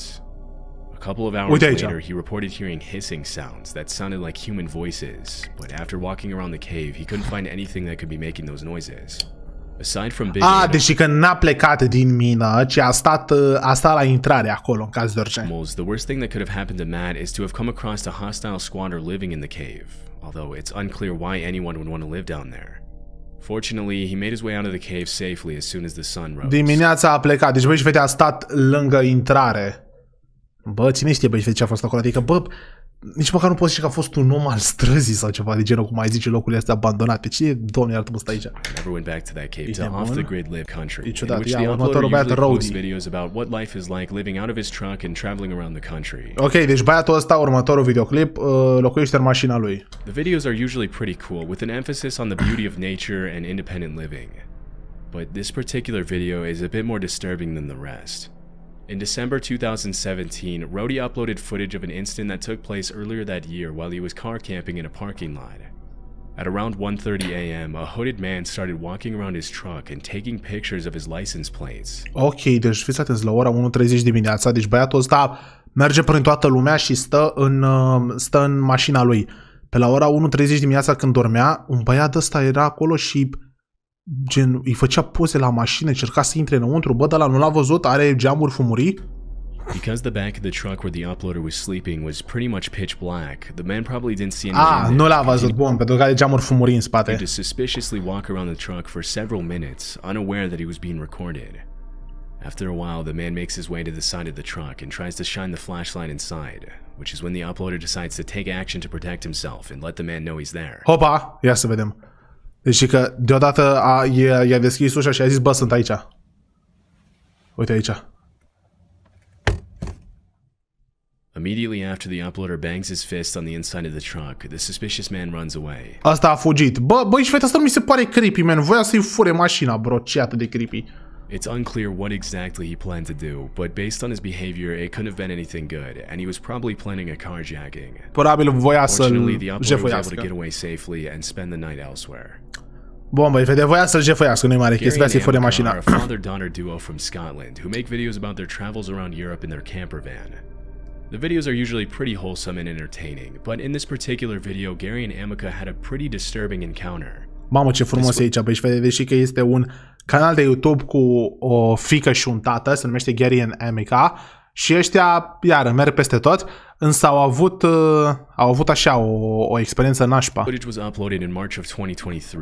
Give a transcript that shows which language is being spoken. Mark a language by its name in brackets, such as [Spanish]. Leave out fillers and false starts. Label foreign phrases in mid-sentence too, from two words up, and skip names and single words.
[English] A couple of hours later, he reported hearing hissing sounds that sounded like human voices, but after walking around the cave, he couldn't find anything that could be making those noises. Aside from big [Romanian] deci că n-a plecat din mină, ci a stat la intrare acolo, în caz de orice. [English] animals, the worst thing that could have happened to Matt is to have come across a hostile squatter living in the cave, although it's unclear why anyone would want to live down there. Fortunately, he made his way out of the cave safely as soon as the sun rose. [Romanian] Dimineața a plecat, deci băi și fete a stat lângă intrare. Bă, cine știe băi și fete ce a fost acolo, adică bă, nici măcar nu poți zice că a fost un om al străzii sau ceva de genul, cum mai zice locurile astea abandonate. Cine, Doamne, iartă-mă, stă aici? [English] I never went back to that cave to off-the-grid live country, in [Romanian] ciudat, [English] which [Romanian] ia, [English] the uploader [Romanian] următorul băiat [English] usually posts Rowdy. videos about what life is like living out of his truck and traveling around the country. [Romanian] Ok, deci băiatul ăsta, următorul videoclip, locuiește în mașina lui. [English] The videos are usually pretty cool, with an emphasis on the beauty of nature and independent living. But this particular video is a bit more disturbing than the rest. In December 2017, Rowdy uploaded footage of an incident that took place earlier that year while he was car camping in a parking lot. At around 1:30 a.m., a hooded man started walking around his truck and taking pictures of his license plates. [Romanian] Ok, deci fiți atenți, la ora 1:30 dimineața, deci băiatul ăsta merge prin toată lumea și stă în mașina lui. Pe la ora 1:30 dimineața când dormea, un băiat ăsta era acolo și gen, îi făcea poze la mașină, încerca să intre înăuntru, bă, dar nu l-a văzut, are geamuri fumurii. [English] Because the back of the truck where the uploader was sleeping was pretty much pitch black, the man probably didn't see anything. [Romanian] Nu l-a văzut, bun, pentru că are geamuri fumurii în spate. [English] He just suspiciously walk around the truck for several minutes, unaware that he was being recorded. After a while, the man makes his way to the side of the truck and tries to shine the flashlight inside, which is when the uploader decides to take action to protect himself and let the man know he's there. [Romanian] Hopa, ia să vedem. Deci că deodată i-a deschis ușa și a zis, bă, sunt aici. Uite aici. [English] Immediately after the uploader bangs his fist on the inside of the truck, the suspicious man runs away. [Romanian] Asta a fugit. Băi, și fete, asta nu mi se pare [English] creepy, man. [Romanian] Voia să-i fure mașina, bro. Ce atât de creepy. [English] It's unclear what exactly he planned to do, but based on his behavior, it couldn't have been anything good, and he was probably planning a carjacking. [Romanian] Probabil voia să-l [English] Fortunately, the uploader was able to [Romanian] jefuiască. [English] get away safely and spend the night elsewhere. [Romanian] Bun, băi, fete, voia să-l jefuiască, nu-i mare chestie, voia să-i fure mașina. [English] are a father-daughter duo from Scotland who make videos about their travels around Europe in their camper van. The videos are usually pretty wholesome and entertaining, but in this particular video, Gary and Amica had a pretty disturbing encounter. [Romanian] Mamă, ce frumos e aici, băi, și fete, deși că este un canal de YouTube cu o fiică și un tată, se numește Gary and Amica, și ăștia, iară, merg peste tot, însă au avut așa o experiență nașpa. [English] Footage was uploaded in March of 2023.